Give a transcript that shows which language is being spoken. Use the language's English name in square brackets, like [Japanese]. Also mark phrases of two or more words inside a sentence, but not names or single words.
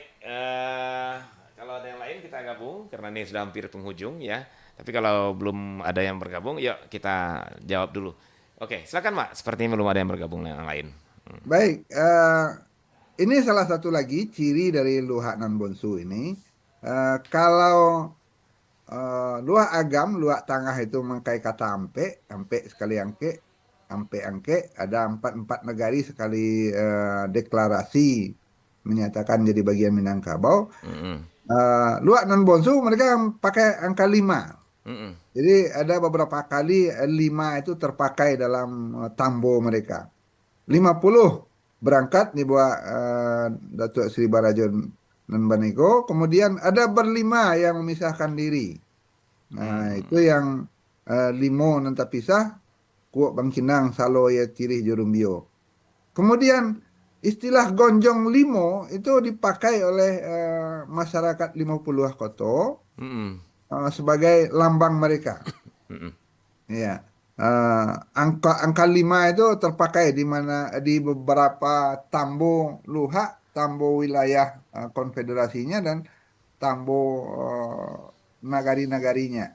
[Indonesian] Kalau ada yang lain kita gabung karena ini sudah hampir penghujung ya. Tapi kalau belum ada yang bergabung, yuk kita jawab dulu. Oke, silakan Mak. Sepertinya belum ada yang bergabung yang lain. Baik, ini salah satu lagi ciri dari luhak nan bonsu ini. Kalau luhak agam, luhak tengah itu mengkai kata ampe, [Minangkabau] ampe sekali ampe angke, [Indonesian] ada empat negari sekali deklarasi menyatakan jadi bagian Minangkabau. Mm-mm. Luhak nan bonsu mereka pakai angka 5. Mm-mm. Jadi ada beberapa kali 5 itu terpakai dalam tambo mereka. 50 berangkat di bawah Datuk Sri Barajon dan Banego. Kemudian ada berlima yang memisahkan diri. Nah, itu yang [Minangkabau] limo nan pisah, [Indonesian] kuok Bangkinang, Salo, ya Tirih, Jurumbio. Kemudian istilah gonjong limo itu dipakai oleh masyarakat 50 Koto Mm-mm. sebagai lambang mereka. Mm-mm. Ya, angka 5 itu terpakai di beberapa tambo luhak, tambo wilayah konfederasinya dan tambo nagari-nagarinya.